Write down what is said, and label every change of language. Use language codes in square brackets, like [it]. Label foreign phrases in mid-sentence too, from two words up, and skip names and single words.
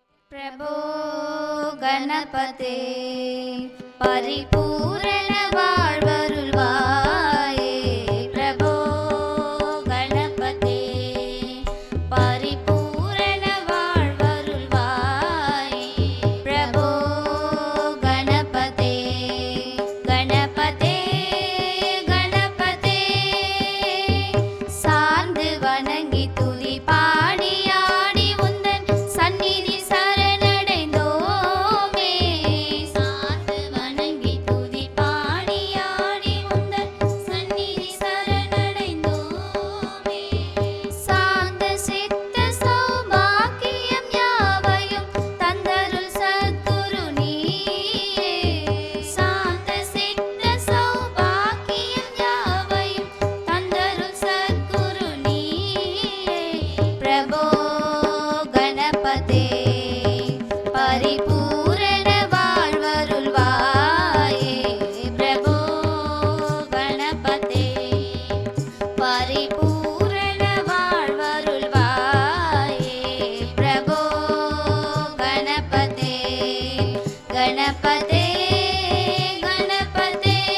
[sa] प्रभो गणपते परिपूर्ण வாழ்வருள்வாயே प्रभो गणपते परिपूर्ण வாழ்வருள்வாயே प्रभो गणपते गणपते गणपते [ta] சார்ந்து வணங்கி துதி பாடி ஆடி உந்தன் சந்நிதி சரணடைந்தோமே சார்ந்து வணங்கி துதி பாடி ஆடி உந்தன் சந்நிதி சரணடைந்தோமே சாந்த சித்த சௌபாக்கியம் யாவையும் தந்தருள் சத்குரு நீயே சாந்த சித்த சௌபாக்கியம் யாவையும் தந்தருள் சத்குரு நீயே [sa] प्रभो गणपते परिपूर्ण வாழ்வருள்வாயே प्रभो गणपते परिपूर्ण வாழ்வருள்வாயே प्रभो गणपते गणपते गणपते